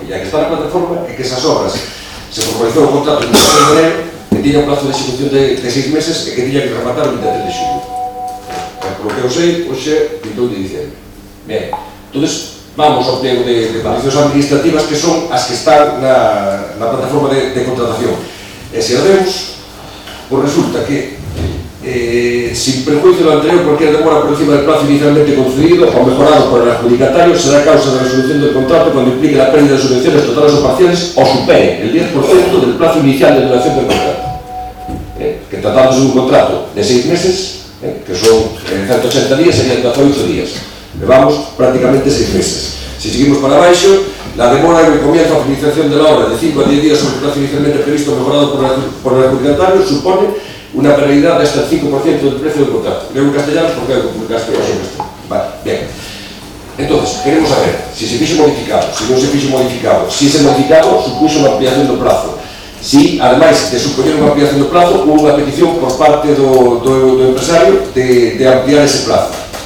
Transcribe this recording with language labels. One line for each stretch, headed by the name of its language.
Galician: E a que está na plataforma é que esas obras se formalizou o contrato
Spanish: en 1 de enero,
Galician: que tiña un plazo de execución de 6 meses e que tiña que rematar o 23 de xulio.
Spanish: Por lo que
Galician: eu sei, hoxe,
Spanish: 28 de diciembre.
Galician: Ben, entonces, vamos ao pliego de condicións administrativas que son as que están na plataforma de contratación. E se o vemos,
Spanish: pues resulta que sin prejuicio do anterior, cualquier demora por encima del plazo inicialmente concedido o mejorado por el adjudicatario será causa de resolución del contrato cuando implique la pérdida de subvenciones totales o parciales o supere el 10% del plazo inicial de duración del contrato. Que tratándose de un contrato de 6 meses, que son 180 días, serían 18 días.
Galician: Levamos prácticamente 6 meses.
Spanish: Si seguimos
Galician: para abaixo,
Spanish: la demora en el comienzo o finalización de la obra de 5 a 10 días sobre el plazo inicialmente previsto mejorado por el adjudicatario supone una penalidad de hasta el 5% del precio del contrato. Leo en castellano porque hay que publicarse en esto. Vale, bien.
Galician: Entonces, queremos saber si se fixo modificado, si non se fixo modificado, si ese modificado supuxo unha ampliación do plazo, si, ademais de supoñer unha ampliación do plazo, houve unha petición por parte do empresario de ampliar ese plazo.